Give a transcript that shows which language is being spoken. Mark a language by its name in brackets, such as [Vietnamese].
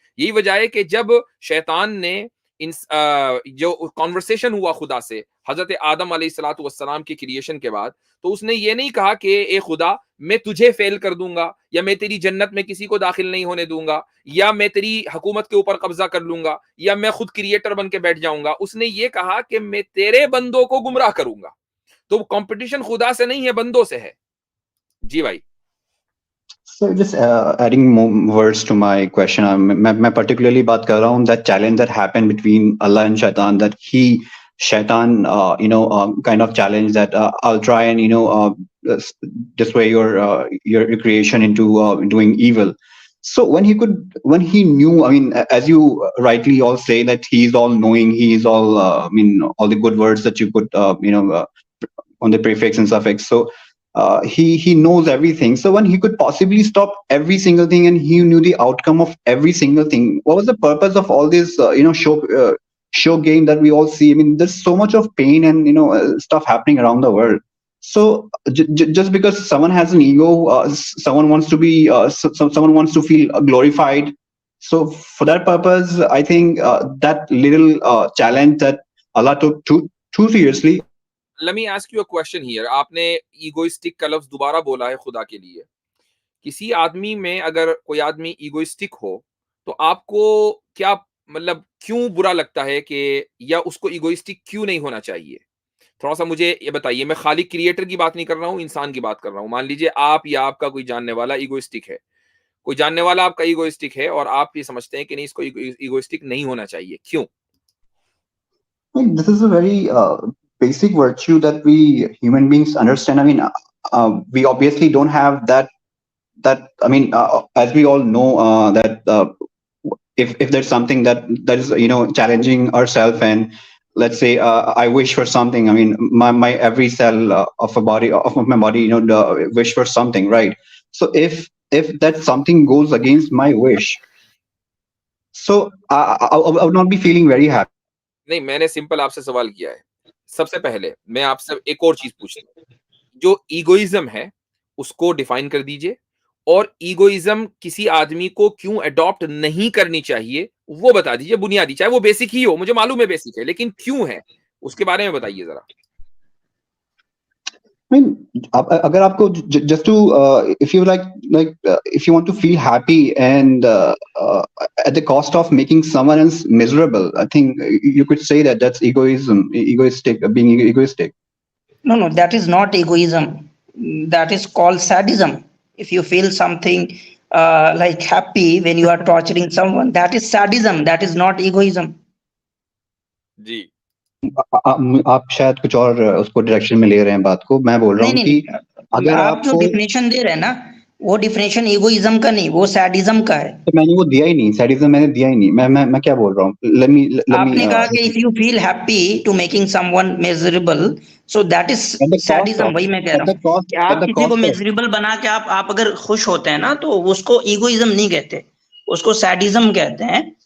[Urdu] یہی وجہ ہے کہ جب شیطان نے جو کانورسیشن ہوا خدا سے حضرت آدم علیہ الصلوۃ والسلام کی کریشن کے بعد, تو اس نے یہ نہیں کہا کہ اے خدا میں تجھے فیل کر دوں گا, یا میں تیری جنت میں کسی کو داخل نہیں ہونے دوں گا, یا میں تیری حکومت کے اوپر قبضہ کر لوں گا, یا میں خود کریٹر بن کے بیٹھ جاؤں گا. اس نے یہ کہا کہ میں تیرے بندوں کو گمراہ کروں گا. تو کمپٹیشن خدا سے نہیں ہے, بندوں سے ہے. جی بھائی. [English] So just adding more words to my question, [Urdu] میں [English] particularly [Urdu] بات کر رہا ہوں [English] that challenge that happened between Allah and Shaitan, that Shaitan kind of challenge that I'll try and dissuade your creation into doing evil. So when he knew, I mean, as you rightly all say that he's all knowing, he's all all the good words that you put on the prefix and suffix. So he knows everything. So when he could possibly stop every single thing and he knew the outcome of every single thing, what was the purpose of all this show game that we all see? I mean, there's so much of pain and stuff happening around the world. So just because someone has an ego, someone wants to be someone wants to feel glorified. So for that purpose, I think that little challenge that Allah took too seriously. Let me ask you a question here. [Urdu] آپ نے egoistic کا لفظ دوبارہ بولا ہے خدا کے لیے. کسی آدمی میں اگر کوئی آدمی ایگوئسٹک ہو تو آپ کو کیا مطلب کیوں برا لگتا ہے, کہ یا اس کو ایگوئسٹک کیوں نہیں ہونا چاہیے؟ تھوڑا سا مجھے یہ بتائیے. میں خالق کریٹر کی بات نہیں کر رہا ہوں, انسان کی بات کر رہا ہوں. مان لیجیے آپ یا آپ کا کوئی جاننے والا ایگوئسٹک ہے, کوئی جاننے والا آپ کا ایگوئسٹک ہے, اور آپ یہ سمجھتے ہیں کہ نہیں اس کو ایگوئسٹک نہیں ہونا چاہیے, کیوں؟ [English] This is a very basic virtue that we human beings understand. I mean, we obviously don't have that. I mean, as we all know, that if there's something that is challenging ourselves, and let's say I wish for something. I mean, my every cell of my body, wish for something, right? So if that something goes against my wish, so I would not be feeling very happy. [Urdu] نہیں, میں نے simple آپ سے سوال کیا ہے. سب سے پہلے میں آپ سے ایک اور چیز پوچھتا ہوں, جو ایگوئزم ہے اس کو ڈیفائن کر دیجئے, اور ایگوئزم کسی آدمی کو کیوں اڈاپٹ نہیں کرنی چاہیے وہ بتا دیجئے, بنیادی, چاہے وہ بیسک ہی ہو, مجھے معلوم ہے بیسک ہے, لیکن کیوں ہے اس کے بارے میں بتائیے ذرا. [English] I mean, [Urdu] اگر آپ کو [English] just to if you if you want to feel happy and at the cost of making someone else miserable, I think you could say that that's egoistic, being egoistic. No, that is not egoism. That is called sadism. If you feel something like happy when you are torturing someone, that is sadism. That is not egoism. [Urdu] جی آپ شاید کچھ اور اس کو direction میں لے رہے ہیں بات کو. میں بول رہا ہوں کہ اگر آپ جو ڈیفینیشن دے رہے ہیں نا, وہ ڈیفینیشن ایگوئزم کا نہیں, وہ سیڈزم کا ہے. میں نے وہ دیا ہی نہیں, سیڈزم میں نے دیا ہی نہیں. میں کیا بول رہا ہوں, آپ نے کہا کہ [English] if you feel happy to making someone miserable, so that is sadism. [Urdu] وہی میں کہہ رہا ہوں کہ آپ کسی کو miserable بنا کے آپ اگر خوش ہوتے ہیں نا, تو اس کو ایگوئزم نہیں کہتے, اس کو سیڈزم کہتے ہیں.